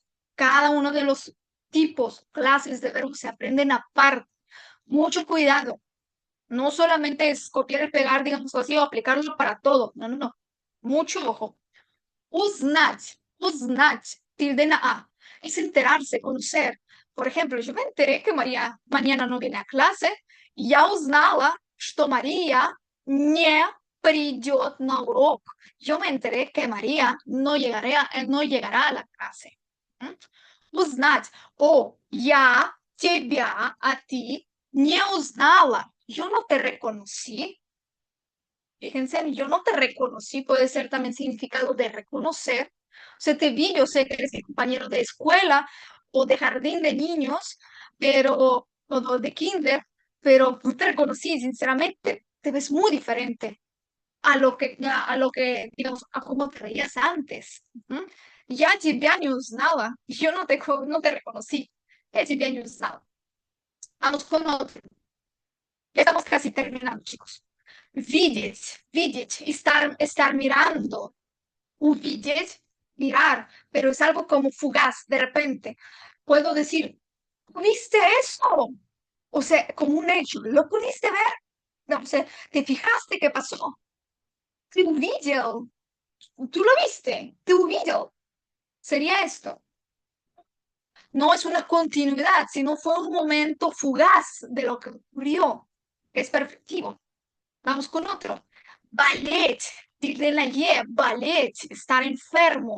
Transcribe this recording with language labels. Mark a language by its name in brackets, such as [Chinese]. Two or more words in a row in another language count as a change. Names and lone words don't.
[Spanish] Cada uno de los tipos, clases de verbos se aprenden aparte. Mucho cuidado. No solamente es copiar y pegar, digamos así, o aplicarlo para todo. No, no, no. Mucho ojo. [Russian] Uznать, [Spanish] tilde na A. Es enterarse, conocer. Por ejemplo, yo me enteré que María mañana no viene a clase. [Russian] Я узнала, что María не придет на урок. [Spanish] Yo me enteré que María no llegará a la clase. [Russian] Узнать. O я тебя, [Spanish] a ti, [Russian] не узнала. [Spanish] Yo no te reconocí. Fíjense, yo no te reconocí, puede ser también significado de reconocer. O sea, te vi, yo sé que eres mi compañero de escuela o de jardín de niños, pero, o de kinder, pero no te reconocí, sinceramente, te ves muy diferente a lo que, digamos, a cómo te veías antes. [Russian] Ya тебя не узнала, [Spanish] yo no te reconocí, [Russian] я тебя не узнала. [Spanish] Vamos con otro. Ya estamos casi terminando, chicos. Видеть, estar mirando. Увидеть, mirar, pero es algo como fugaz, de repente. Puedo decir, ¿viste eso? O sea, como un hecho, ¿lo pudiste ver? No, o sea, ¿te fijaste qué pasó? [Russian] Ты увидел, [Spanish] tú lo viste, tú увидел. Sería esto. No es una continuidad, sino fue un momento fugaz de lo que ocurrió. Es perfectivo. Vamos con otro. Ballet, de la Y, ballet, estar enfermo.